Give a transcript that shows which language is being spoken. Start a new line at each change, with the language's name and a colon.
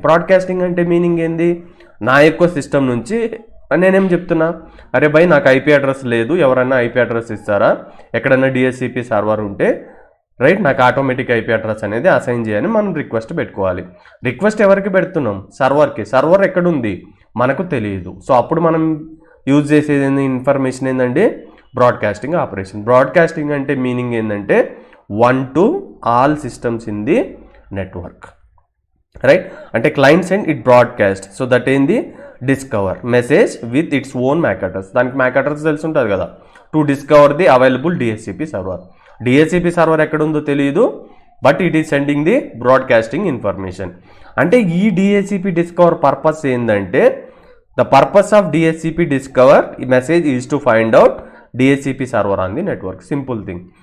Telugu: Broadcasting అంటే meaning ఏంది, నా యొక్క సిస్టమ్ నుంచి నేనేం చెప్తున్నా, అరే భయ్ నాకు ఐపీ అడ్రస్ లేదు, ఎవరన్నా ఐపీ అడ్రస్ ఇస్తారా, ఎక్కడన్నా డిహెచ్సిపి సర్వర్ ఉంటే రైట్ నాకు ఆటోమేటిక్ ఐపీ అడ్రస్ అనేది అసైన్ చేయని మనం రిక్వెస్ట్ పెట్టుకోవాలి. రిక్వెస్ట్ ఎవరికి పెడుతున్నాం, సర్వర్కి. సర్వర్ ఎక్కడుంది మనకు తెలియదు. సో అప్పుడు మనం యూజ్ చేసేది ఇన్ఫర్మేషన్ ఏంటంటే బ్రాడ్కాస్టింగ్ ఆపరేషన్. బ్రాడ్కాస్టింగ్ అంటే మీనింగ్ ఏంటంటే
English: 1 to all systems in the network,
Telugu: right. అంటే
English: client send it broadcast, so that
Telugu: ఏంది
English: Discover message with its own MAC address.
Telugu: దానికి
English: MAC address
Telugu: తెలిసి ఉంటుంది కదా,
English: To discover the available DHCP server. DHCP server
Telugu: ఎక్కడుందో తెలియదు,
English: But it is sending the broadcasting information.
Telugu: అంటే ఈ
English: DHCP discover purpose
Telugu: ఏంటంటే
English: The purpose of DHCP discover message is to find out DHCP server on the network. Simple thing.